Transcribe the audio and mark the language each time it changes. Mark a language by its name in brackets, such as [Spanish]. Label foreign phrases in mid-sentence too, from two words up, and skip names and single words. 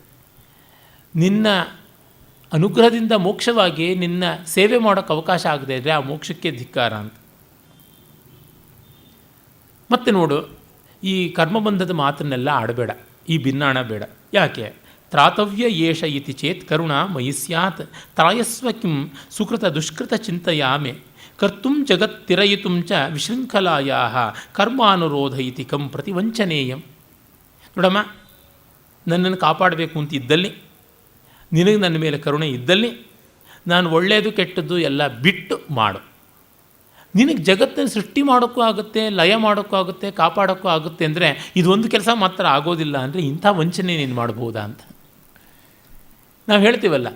[Kannada] ನಿನ್ನ ಅನುಗ್ರಹದಿಂದ ಮೋಕ್ಷವಾಗಿ ನಿನ್ನ ಸೇವೆ ಮಾಡೋಕ್ಕೆ ಅವಕಾಶ ಆಗದೆ ಇದ್ದರೆ ಆ ಮೋಕ್ಷಕ್ಕೆ ಧಿಕ್ಕಾರ ಅಂತ. ಮತ್ತೆ ನೋಡು, ಈ ಕರ್ಮಬಂಧದ ಮಾತನ್ನೆಲ್ಲ ಆಡಬೇಡ, ಈ ಭಿನ್ನಾಣ ಬೇಡ. ಯಾಕೆ? [Sanskrit] ತ್ರಾತವ್ಯ ಯೇಷ ಇತಿ ಚೇತ್ ಕರುಣ ಮಯಿ ಸ್ಯಾತ್ ತ್ರಾಯಸ್ವ ಕಿಂ ಸುಕೃತ ದುಷ್ಕೃತ ಚಿಂತೆಯಾಮೆ ಕರ್ತುಂ ಜಗತ್ತಿರಯಿತುಂ ಚ ವಿಶೃಂಖಲಾಯಾ ಕರ್ಮಾನುರೋಧ ಇತಿ ಕಂ ಪ್ರತಿವಂಚನೇಯಂ. [Kannada] ನೋಡಮ್ಮ, ನನ್ನನ್ನು ಕಾಪಾಡಬೇಕು ಅಂತ ಇದ್ದಲ್ಲಿ, ನಿನಗೆ ನನ್ನ ಮೇಲೆ ಕರುಣೆ ಇದ್ದಲ್ಲಿ, ನಾನು ಒಳ್ಳೆಯದು ಕೆಟ್ಟದ್ದು ಎಲ್ಲ ಬಿಟ್ಟು ಮಾಡು. ನಿನಗೆ ಜಗತ್ತನ್ನು ಸೃಷ್ಟಿ ಮಾಡೋಕ್ಕೂ ಆಗುತ್ತೆ, ಲಯ ಮಾಡೋಕ್ಕೂ ಆಗುತ್ತೆ, ಕಾಪಾಡೋಕ್ಕೂ ಆಗುತ್ತೆ ಅಂದರೆ ಇದೊಂದು ಕೆಲಸ ಮಾತ್ರ ಆಗೋದಿಲ್ಲ ಅಂದರೆ ಇಂಥ ವಂಚನೆ ನೀನು ಮಾಡ್ಬೋದಾ ಅಂತ ನಾವು ಹೇಳ್ತೀವಲ್ಲ.